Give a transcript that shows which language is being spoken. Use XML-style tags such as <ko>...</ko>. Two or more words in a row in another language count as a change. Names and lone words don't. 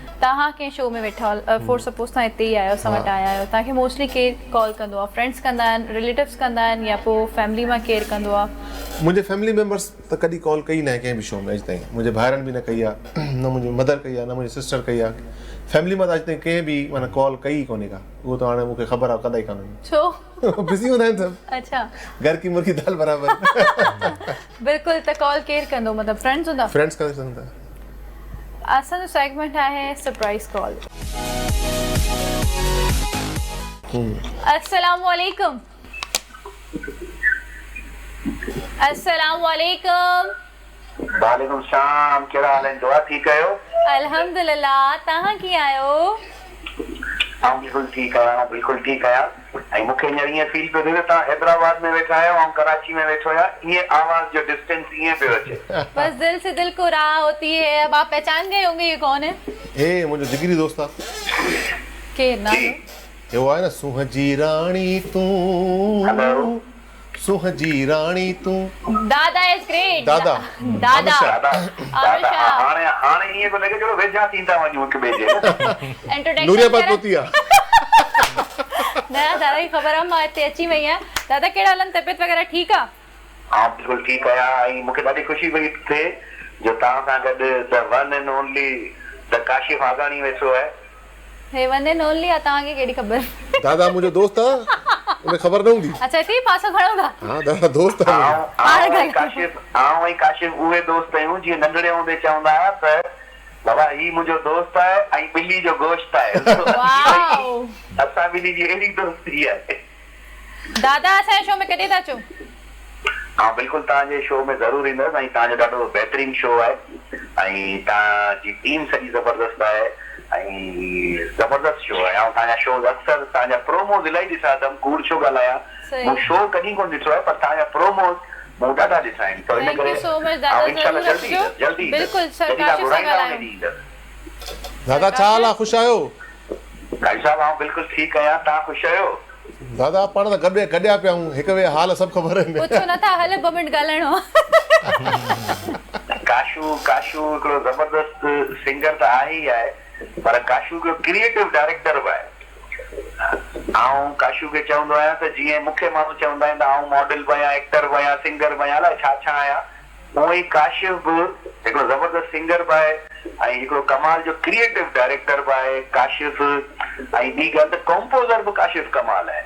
<sd>तव्हां कंहिं शो में वेठा</sd> <en>for suppose</en> <sd>तव्हां हिते ई आहियो असां वटि आया आहियो तव्हांखे मोस्टली केरु कॉल कंदो आहे फ्रेंड्स कंदा आहिनि रिलेटिव्स कंदा आहिनि या पोइ फैमिली मां केरु कंदो आहे। मुंहिंजे</sd> <en>family members</en> <sd>त कॾहिं कॉल कई न आहे कंहिं बि शो में अॼु ताईं मुंहिंजे भाइरनि बि न कई आहे न मुंहिंजी मदर कई आहे न मुंहिंजी सिस्टर कई आहे फैमिली मां त अॼु ताईं कंहिं बि माना कॉल कई कोन्हे का उहो त हाणे मूंखे ख़बर आहे कंदा ई कान छो बिज़ी हूंदा आहिनि सभु अच्छा</sd> <ur>گھر کی مرغی دال برابر</ur> <sd>बिल्कुलु त कॉल केरु कंदो मतिलबु फ्रेंड्स हूंदा फ्रेंड्स करे सघंदा असांजो सेगमेंट आहे सरप्राइज कॉल।</sd> <ar>السلام عليكم السلام عليكم وعليكم السلام</ar> <sd>कहिड़ा हाल आहिनि दुआ ठीकु आहियो अल्हम्दुलिल्लाह तव्हां कीअं आहियो आउं बिल्कुलु ठीकु आहियां ऐं मूंखे हींअर ईअं फील पियो थिए त तव्हां हैदराबाद में वेठा आहियो ऐं कराची में वेठो आहियो ईअं आवाज़ जो डिस्टेंस ईअं पियो अचे</sd> <ur>بس دل سے دل کو راہ ہوتی ہے اب آپ پہچان گئے ہوں گے یہ کون ہے</ur> <sd>हे मुंहिंजो जिगरी दोस्त आहे केरु नालो हे उहो आहे न सुहजी राणी तूं हेलो सुहजी राणी तूं</sd> <en>Dada is great</en> <sd>दादा दादा दादा आमिर दादा शाह हाणे ईअं पियो लॻे जहिड़ो वेझा थींदा वञूं हिक ॿिए जे नूरियाबाद इंट्रोडक्शन पहुती आहे न दादा खे ख़बर आहे मां हिते अची वई आहियां दादा कहिड़ा हलनि तबियत वग़ैरह ठीकु आहे हा बिल्कुलु ठीकु आहियां ऐं मूंखे ॾाढी ख़ुशी पई थिए जो तव्हां सां गॾु</sd> <en>the one and only the Kashif</en> <sd>आगानी वेठो आहे हे</sd> <en>one and only</en> <sd>आहे तव्हांखे कहिड़ी ख़बर दादा मुंहिंजो दोस्त आहे उनखे ख़बर न हूंदी अच्छा हिते ई पासो खणो था हा दादा दोस्त आहे आउं ऐं काशिफ उहे दोस्त आहियूं जीअं नंढड़े हूंदे चवंदा हुआ त बाबा ही मुंहिंजो दोस्त आहे ऐं ॿिली जो गोश्त आहे वाओ असां ॿिली जी अहिड़ी दोस्ती आहे दादा असांजे शो में कॾहिं था अचो हा बिल्कुलु तव्हांजे शो में ज़रूरु ईंदुसि ऐं तव्हांजो ॾाढो बहितरीनु शो आहे ऐं तव्हांजी टीम सॼी ज़बरदस्त आहे ऐं ज़बरदस्त शो आहे ऐं तव्हांजा शोज़ अक्सर तव्हांजा प्रोमोज़ इलाही ॾिठा अथमि कूड़ छो ॻाल्हायां मूं शो कॾहिं कोन ॾिठो आहे पर तव्हांजा प्रोमोज़ मूं ॾाढा ॾिठा आहिनि त इन थैंक करे</sd> <en>you so much Dada</en> <sd>इंशाल्लाह ज़रूरु जल्दी अचिजो जल्दी बिल्कुलु सर काशिफ सां ॻाल्हायूं दादा छा हाल आहे ख़ुशि आहियो भाई साहब आउं बिल्कुलु ठीकु आहियां तव्हां ख़ुशि आहियो दादा पाण त गॾिया पिया आहियूं हिक ॿिए हाल सभु ख़बर आहिनि पुछो नथा हल ॿ मिंट ॻाल्हाइणो काशू हिकिड़ो ज़बरदस्त सिंगर त आहे ई आहे पर काशू हिकिड़ो</sd> <en>creative director</en> <sd>बि आहे आउं काशू खे चवंदो आहियां त जीअं मूंखे माण्हू चवंदा आहिनि त आउं मॉडल बि आहियां एक्टर बि आहियां सिंगर बि आहियां अलाए छा आहियां उहो ई काशिफ बि हिकिड़ो ज़बरदस्त सिंगर बि आहे ऐं हिकिड़ो कमाल जो</sd> <en>creative director</en> <sd>बि आहे काशिफ ऐं ॿी ॻाल्हि त कंपोज़र बि काशिफ कमाल आहे</sd>